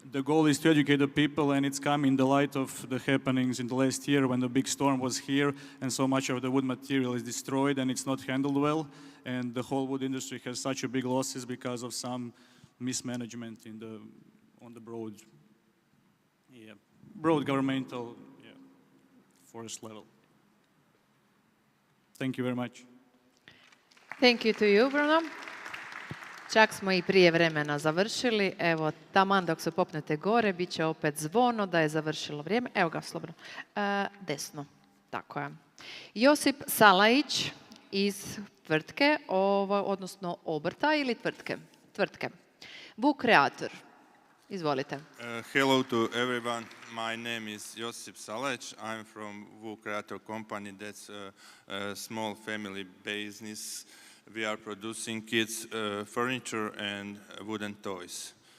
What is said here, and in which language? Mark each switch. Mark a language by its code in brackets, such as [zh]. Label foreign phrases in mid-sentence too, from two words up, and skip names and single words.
[en] the goal is to educate the people, and it's come in the light of the happenings in the last year when the big storm was here and so much of the wood material is destroyed and it's not handled well, and the whole wood industry has such a big losses because of some mismanagement on the broad governmental forest level. Thank you very much. Thank you to you, Bruno. [hr] Čak smo i prije vremena završili. Evo, taman dok se popnete gore, bit će opet zvono da je završilo vrijeme. Evo ga, slobodno. Desno. Tako je. Josip Salajić iz tvrtke, odnosno obrta ili tvrtke? Tvrtke. Book Creator. Izvolite. [en] Hello to everyone. My name is Josip Salajić. I'm from Book Creator company. That's a small family business. We are producing kids' furniture and wooden toys.